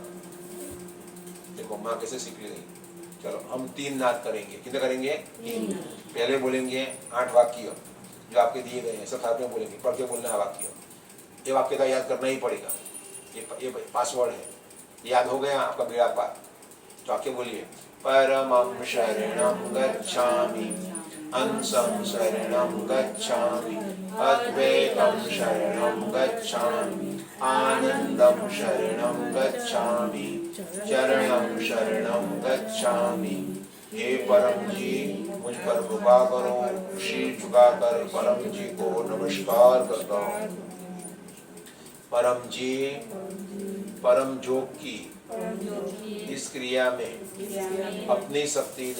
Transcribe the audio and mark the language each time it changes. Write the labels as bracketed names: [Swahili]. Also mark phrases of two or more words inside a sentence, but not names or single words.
[Hindi] देखो माँ कैसे सीख ली गई। चलो, हम 3 नाद करेंगे। कितने करेंगे? 3। पहले बोलेंगे 8 वाक्य जो आपके दिए गए हैं, सब साथ में बोलेंगे, पढ़ के बोलना है वाक्य। ये वाक्य का याद करना ही पड़ेगा, ये पासवर्ड है। याद हो गया आपका बेड़ा पार। तो वाक्य बोलिए। [Pali] परमं शरणं गच्छामि, अंशं शरणं गच्छामि, अद्वैतं शरणं गच्छामि, आनंदं शरणं गच्छामि, चरणं शरणं गच्छामि। [Hindi] हे परम जी, मुझ पर कृपा करो। शीश झुकाकर परम जी को नमस्कार करता हूँ। परम जी, परम जोग की परम योगी इस क्रिया में क्रिया में अपनी शक्ति ने